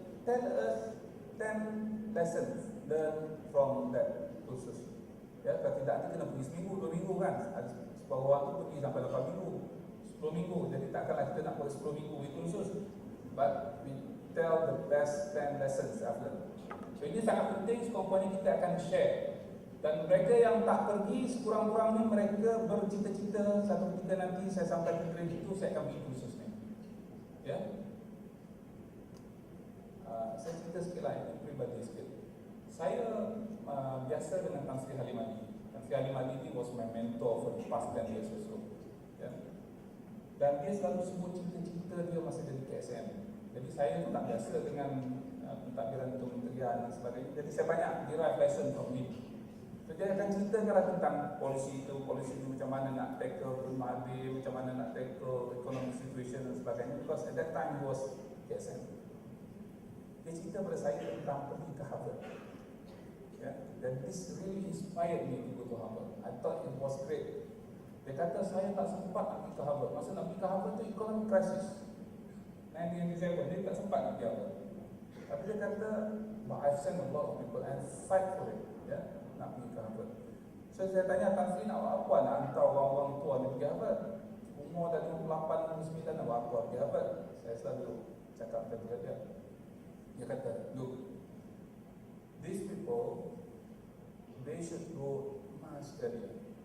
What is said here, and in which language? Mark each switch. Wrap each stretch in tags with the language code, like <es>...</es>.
<en>Tell us 10 lessons learn from that kursus.</en> <ms>Ya, kalau tidak nanti kena pergi seminggu, 2 minggu kan. Ada sebuah orang tu pergi sampai 8 minggu, 10 minggu. Jadi takkanlah kita nak buat 10 minggu itu kursus.</ms> <en>But we tell the best 10 lessons I've learned.</en> <ms>So ini sangat penting, sekurang-kurangnya kita akan share. Dan mereka yang tak pergi, sekurang-kurangnya mereka bercita-cita satu ketika nanti saya sampai ke grade itu, saya akan pergi kursus ni. Ya. Saya cerita sikit lah, ini peribadi sikit. Saya biasa dengan Tan Sri Halimadi.</ms> <en>Tan Sri Halimadi ni was my mentor for the past 10 years or so.</en> <ms>Ya. Dan dia selalu sebut cita-cita dia masa jadi KSM. Jadi saya pun tak biasa dengan pentadbiran kementerian dan sebagainya. Jadi saya banyak</ms> <en>derive lesson from him.</en> <ms>So, dia akan ceritakan tentang polisi itu macam mana nak tackle Mahathir, macam mana nak tackle</ms> <en>economic situation</en> <ms>dan sebagainya.</ms> <en>Because at that time he was KSM.</en> <ms>Dia cerita pada saya tentang pergi ke Harvard.</ms> <en>Dan this really inspired me to go to Harvard. I thought it was great.</en> <ms>Dia kata saya tak sempat nak pergi ke Harvard. Masa nak pergi ke Harvard tu</ms> <en>economic crisis</en> <ms>1997, dia tak sempat nak pergi Harvard. Tapi dia kata,</ms> <en>but I've sent a lot of people and fight for it,</en> <ms>nak pergi ke Harvard. So saya tanya, Tan Sri nak buat apa? Nak hantar orang-orang tua ni pergi Harvard? Umur dah 58, 59 nak buat apa pergi Harvard? Saya selalu cakap kepada dia. Dia kata,</ms> <en>look, these people, they should go much earlier.</en>